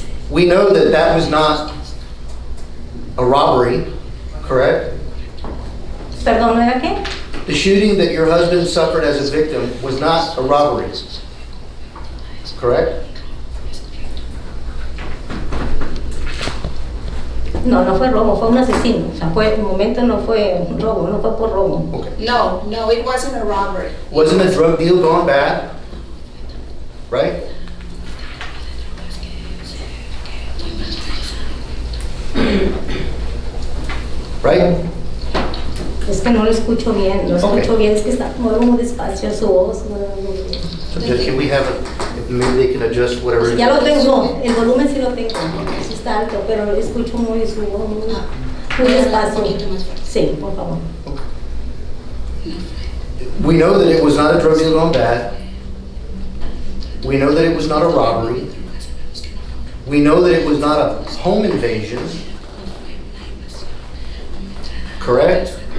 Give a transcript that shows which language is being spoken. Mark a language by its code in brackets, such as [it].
[en] We know that that was not a robbery, correct? [es] ¿Perdón, ¿no era qué? [en] The shooting that your husband suffered as a victim was not a robbery, correct? [es] No, no fue robo, fue un asesino. O sea, fue, en momento no fue un robo, no fue por robo. [en] Okay. No, it wasn't a robbery. Wasn't a drug deal gone bad, right? Right? [es] Es que no lo escucho bien, lo escucho bien, es que está muy despacio su voz. [en] So just, can we have it, maybe they can adjust whatever. it [es] Ya lo [en] is. [es] tengo, el volumen sí lo tengo, sí está alto, pero lo escucho muy su voz, muy despacio. Sí, por favor. [en] We know that it was not a drug deal gone bad. We know that it was not a robbery. We know that it was not a home invasion. Correct?